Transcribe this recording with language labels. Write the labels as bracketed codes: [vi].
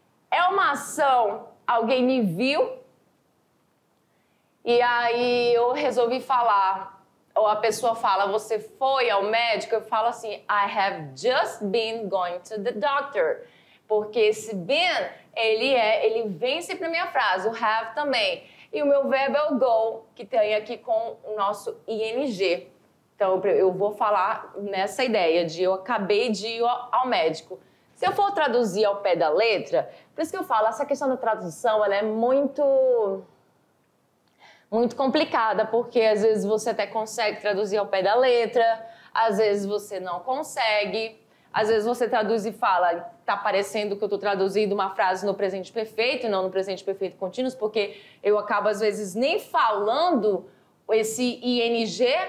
[pt] É uma ação, alguém me viu, e aí eu resolvi falar, ou a pessoa fala, você foi ao médico? Eu falo assim, [en] I have just been going to the doctor. [pt] Porque esse been, ele vem sempre na minha frase, o have também. E o meu verbo é o go, que tem aqui com o nosso ing. Então eu vou falar nessa ideia de eu acabei de ir ao médico. Se eu for traduzir ao pé da letra, por isso que eu falo, essa questão da tradução, ela é muito complicada, porque às vezes você até consegue traduzir ao pé da letra, às vezes você não consegue, às vezes você traduz e fala, tá parecendo que eu tô traduzindo uma frase no presente perfeito, não no presente perfeito contínuo, porque eu acabo às vezes nem falando esse ing,